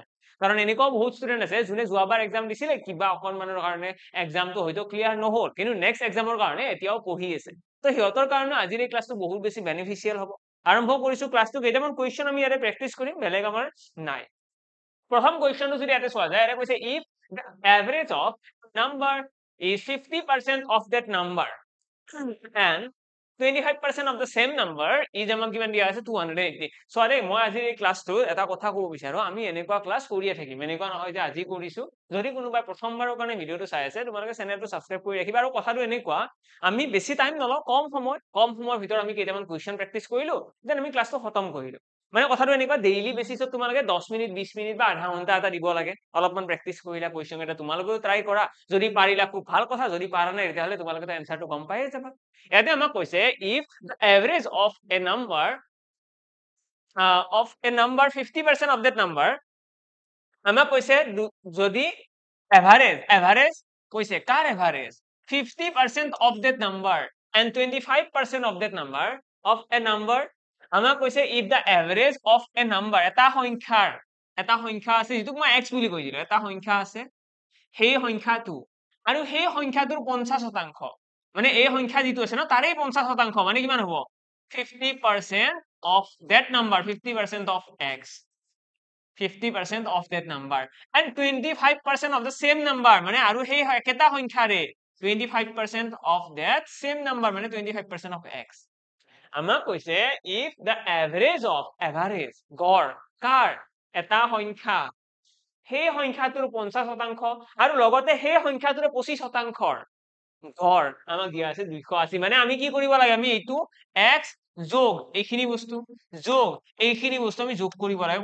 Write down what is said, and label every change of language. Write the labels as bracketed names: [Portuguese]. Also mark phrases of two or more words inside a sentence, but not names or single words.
[Assamese] কাৰণ এনেকুৱা বহুত ষ্টুডেন্ট আছে যোনে যোৱাবাৰ এক্সাম দিছিলে কিবা অকনমানৰ কাৰণে এক্সামটো হয়তো ক্লিয়াৰ নহল কিন্তু নেক্সট এক্সামৰ কাৰণে এতিয়াও পঢ়ি আছে। তো সিহঁতৰ কাৰণে আজিৰ এই ক্লাছটো বহুত বেছি বেনিফিচিয়েল হ'ব। আৰম্ভ কৰিছো ক্লাছটো, কেইটামান কুৱেশ্যন আমি ইয়াতে প্ৰেক্টিচ কৰিম, বেলেগ আমাৰ নাই। প্ৰথম কুৱেশ্যনটো যদি ইয়াতে চোৱা যায়, ইয়াতে কৈছে [English] if the average of number is 50% of that number and 25% of the same number is [Assamese] আমাক কিমান দিয়া আছে [English] 280। [Assamese] সরি মই আজি এই ক্লাছটো এটা কথা ক'ব বিচাৰো, আমি এনেকুৱা ক্লাছ কৰিয়ে থাকিম। এনেকুৱা নহয় যে আজি কৰিছো। যদি কোনোবাই প্ৰথমবাৰৰ কাৰণে ভিডিওটো চাই আছে তোমালোকে চেনেলটো সাবস্ক্ৰাইব কৰি ৰাখিবা। আৰু কথাটো এনেকুৱা, আমি বেছি টাইম নলওঁ, কম সময়ৰ ভিতৰত আমি কেইটামান কুৱেশ্যন প্ৰেক্টিচ কৰিলো, দেন আমি ক্লাছটো খতম কৰিলো। মানে কথাটো এনেকুৱা, ডেইলি বেচিছত তোমালোকে 10 মিনিট 20 মিনিট বা আধা ঘন্টা এটা দিব লাগে। অলপমান প্ৰেক্টিচ কৰিলা, কুৱেশ্যন এটা তোমালোকেও ট্ৰাই কৰা। যদি পাৰিলা খুব ভাল কথা, যদি পাৰা নাই তেতিয়াহ'লে তোমালোকে এনসাৰটো গম পায়ে যাবা। ইয়াতে আমাক কৈছে [English] if the average of a number of a number 50% of that number, [Assamese] আমাক কৈছে যদি এভারেজ কৈছে কার এভারেজ 50% of [English] that number and 25% of that number of a number, [Assamese] আমাক কৈছে [English] if the average of a number, [Assamese] এটা সংখ্যা আছে যেটোক মই x বুলি কৈ দিলো, এটা সংখ্যা আছে, সেই সংখ্যাটো আৰু সেই সংখ্যাটোৰ 50%, মানে এই সংখ্যা যেটো আছে ন তাৰে 50%, মানে কিমান হ'ব [English] 50% of that number, 50% of x, 50% of that number and 25% of the same number, [Assamese] মানে আৰু সেই একেটা সংখ্যাৰে [English] 25% of that same number, [Assamese] মানে [English] 25% of x। [Assamese] আমাক কৈছে [English] if the average of [Assamese] গড় কাৰ এটা সংখ্যা, সেই সংখ্যাটোৰ 50% আৰু লগতে সেই সংখ্যাটোৰ 25%ৰ গড় আমাক দিয়া আছে 280। মানে আমি কি কৰিব লাগে, আমি এইটো x যোগ এইখিনি বস্তু যোগ এইখিনি বস্তু আমি যোগ কৰিব লাগে।